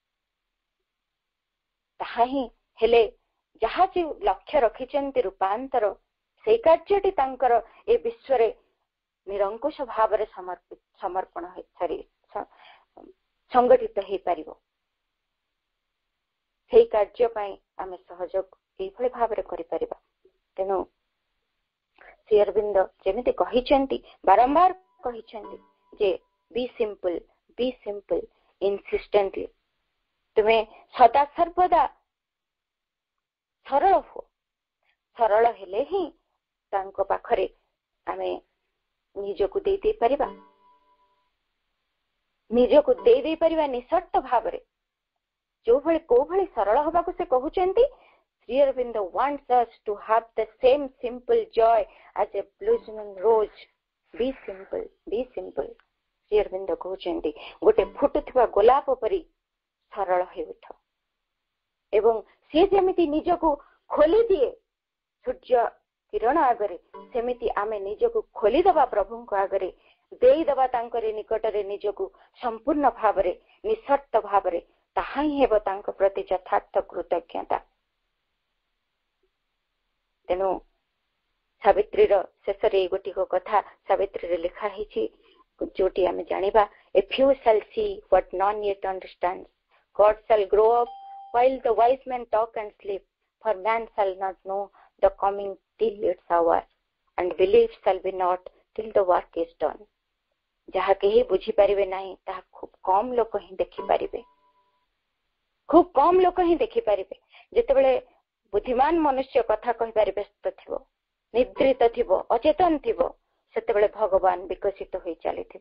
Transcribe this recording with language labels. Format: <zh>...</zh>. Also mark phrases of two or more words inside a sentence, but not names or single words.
<or>ତାହା ହିଁ ହେଲେ ଯାହା ଯେଉଁ ଲକ୍ଷ୍ୟ ରଖିଛନ୍ତି ରୂପାନ୍ତର, ସେଇ କାର୍ଯ୍ୟଟି ତାଙ୍କର ଏ ବିଶ୍ୱରେ ନିରଙ୍କୁଶ ଭାବରେ ସମର୍ପଣ ସଂଗଠିତ ହେଇପାରିବ। ସେଇ କାର୍ଯ୍ୟ ପାଇଁ ଆମେ ସହଯୋଗ ଏଇଭଳି ଭାବରେ କରିପାରିବା। ତେଣୁ ଶ୍ରୀ ଅରବିନ୍ଦ ଯେମିତି କହିଛନ୍ତି, ବାରମ୍ବାର କହିଛନ୍ତି ଯେ</or> <en>be simple insistently।</en> <or>ତୁମେ ସଦା ସର୍ବଦା ସରଳ ହୁଅ। ସରଳ ହେଲେ ହିଁ ତାଙ୍କ ପାଖରେ ଆମେ ନିଜକୁ ଦେଇ ପାରିବା, ନିଜକୁ ଦେଇ ପାରିବା ନିଃସର୍ତ୍ତ ଭାବରେ। କୋଉ ଭଳି ସରଳ ହବାକୁ ସେ କହୁଛନ୍ତି,</or> <en>ଶ୍ରୀ ଅରବିନ୍ଦ wants us to have the same simple joy as a blossoming rose. Be simple, be simple.</en> <or>ଶ୍ରୀ ଅରବିନ୍ଦ କହୁଛନ୍ତି ଗୋଟେ ଫୁଟୁଥିବା ଗୋଲାପ ପରି ସରଳ ହେଉଥ। ଏବଂ ସେ ଯେମିତି ନିଜକୁ ଖୋଲି ଦିଏ ସୂର୍ଯ୍ୟ କିରଣ ଆଗରେ, ସେମିତି ଆମେ ନିଜକୁ ଖୋଲିଦେବା ପ୍ରଭୁଙ୍କ ଆଗରେ, ଦେଇଦେବା ତାଙ୍କରି ନିକଟରେ ନିଜକୁ ସମ୍ପୂର୍ଣ୍ଣ ଭାବରେ, ନିଃସର୍ତ୍ତ ଭାବରେ। ତାହା ହିଁ ହେବ ତାଙ୍କ ପ୍ରତି ଯଥାର୍ଥ କୃତଜ୍ଞତା। ତେଣୁ ସାବିତ୍ରୀର ଶେଷରେ ଏଇ ଗୋଟିକ କଥା ସାବିତ୍ରୀରେ ଲେଖା ହେଇଛି, ଯୋଉଠି ଆମେ ଜାଣିବା,</or> <en>a few shall see what none yet understands. God shall grow up while the wise men talk and sleep, for man shall not know the coming till its hour, and belief shall be not till the work is done.</en> <or>ଯାହା କେହି ବୁଝିପାରିବେ ନାହିଁ ତାହା ଖୁବ କମ ଲୋକ ହିଁ ଦେଖିପାରିବେ, ଖୁବ କମ ଲୋକ ହିଁ ଦେଖିପାରିବେ। ଯେତେବେଳେ ବୁଦ୍ଧିମାନ ମନୁଷ୍ୟ କଥା କହିବାରେ ବ୍ୟସ୍ତ ଥିବ, ନିଦ୍ରିତ ଥିବ, ଅଚେତନ ଥିବ, ସେତେବେଳେ ଭଗବାନ ବିକଶିତ ହୋଇ ଚାଲିଥିବେ।</or>